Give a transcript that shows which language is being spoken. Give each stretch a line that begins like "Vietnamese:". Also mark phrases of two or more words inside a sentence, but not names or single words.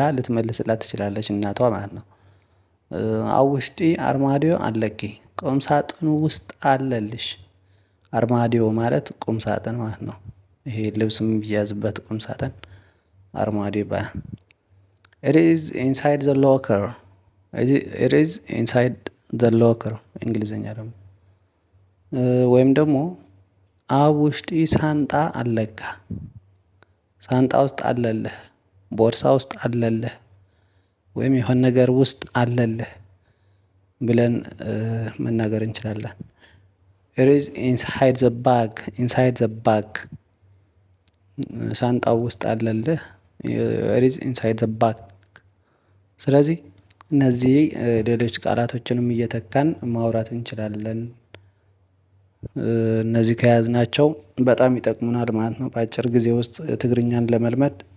Amharic: ልትመልስላት ትችላለች እናቷ ማለት ነው።
Tigrinya: አብ ውሽጢ አርማድዮ አለኪ፣
Amharic: ቁም ሳጥኑ ውስጥ አለልሽ። አርማዲዮ ማለት ቁም ሳጥን ማለት ነው። ይሄ ልብስ የሚያዝበት ቁም ሳጥን አርማዲዮ ይባላል።
English: it is inside the locker፣ it is inside the locker
Amharic: እንግሊዝኛ ደግሞ። ወይም ደግሞ
Tigrinya: አብ ውሽጢ ሳንጣ አለካ፣
Amharic: ሳንጣ ውስጥ አለልህ፣ ቦርሳ ውስጥ አለልህ ወይም የሆነ ነገር ውስጥ አለልህ ብለን መናገር እንችላለን።
English: it is inside the bag፣ inside the bag
Amharic: ሳንጣው ውስጥ አለልህ።
English: it is inside the bag።
Amharic: ስለዚህ እነዚህ ሌሎች ቃላቶችንም እየተካን ማውራት እንችላለን። እነዚህ ከያዝናቸው በጣም ይጠቅሙናል ማለት ነው። በአጭር ጊዜ ውስጥ ትግርኛን ለመልመድ